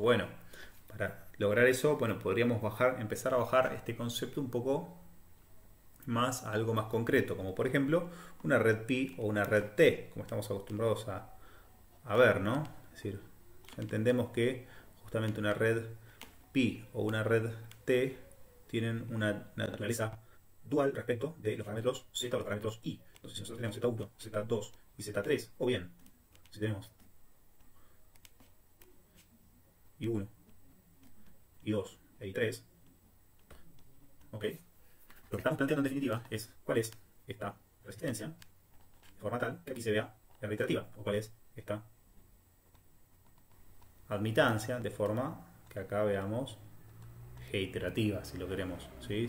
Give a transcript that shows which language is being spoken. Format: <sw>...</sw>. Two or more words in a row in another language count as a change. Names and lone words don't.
<es>Bueno, para lograr eso, bueno, podríamos empezar a bajar este concepto un poco más a algo más concreto, como por ejemplo una red pi o una red T, como estamos acostumbrados a ver, ¿no? Es decir, ya entendemos que justamente una red pi o una red T tienen una naturaleza dual respecto de los parámetros z o los parámetros i. Entonces, si nosotros tenemos z1, z2 y z3, o bien, si tenemos i1, i2 e i3, ¿ok? Lo que estamos planteando en definitiva es cuál es esta resistencia de forma tal que aquí se vea la reiterativa, o cuál es esta admitancia de forma que acá veamos G iterativa, si lo queremos, ¿sí?</es>